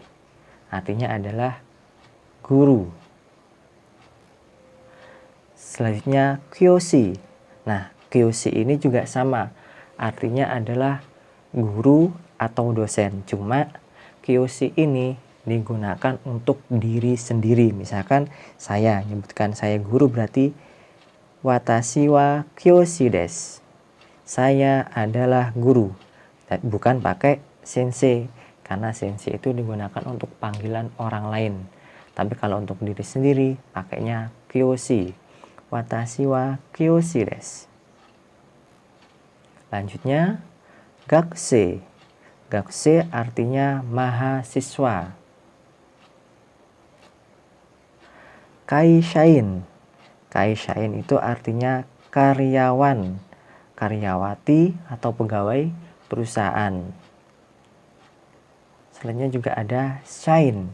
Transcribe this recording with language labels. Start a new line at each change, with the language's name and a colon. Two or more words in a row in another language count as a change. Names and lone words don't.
Indonesian: Artinya adalah guru. Selanjutnya kyoshi. Nah, kyoshi ini juga sama. Artinya adalah guru atau dosen. Cuma kyoshi ini digunakan untuk diri sendiri. Misalkan saya menyebutkan saya guru berarti
Japanese: 私は教師です.
Indonesian: Saya adalah guru. Bukan pakai sensei. Karena sensei itu digunakan untuk panggilan orang lain. Tapi kalau untuk diri sendiri pakainya kyoshi.
Japanese: 私は教師です. Lanjutnya gakusei.
Indonesian: Gakusei artinya mahasiswa. Kaishain. Kaishain itu artinya karyawan, karyawati atau pegawai perusahaan. Selanjutnya juga ada shain.